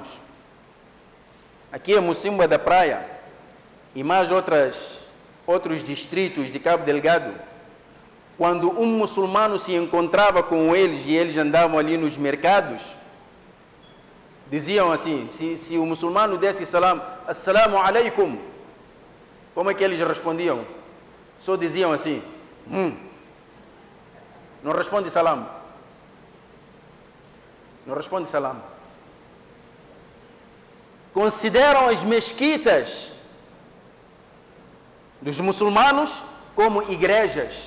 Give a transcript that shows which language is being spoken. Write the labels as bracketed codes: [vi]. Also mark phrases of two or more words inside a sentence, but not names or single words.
[pt] Aqui em Mocimboa da Praia e mais outros distritos de Cabo Delgado, quando um muçulmano se encontrava com eles e eles andavam ali nos mercados, diziam assim, se o muçulmano desse salam, [ar] السلام عليكم, [pt] como é que eles respondiam? Só diziam assim, não responde salam. Não responde salam. Consideram as mesquitas dos muçulmanos como igrejas.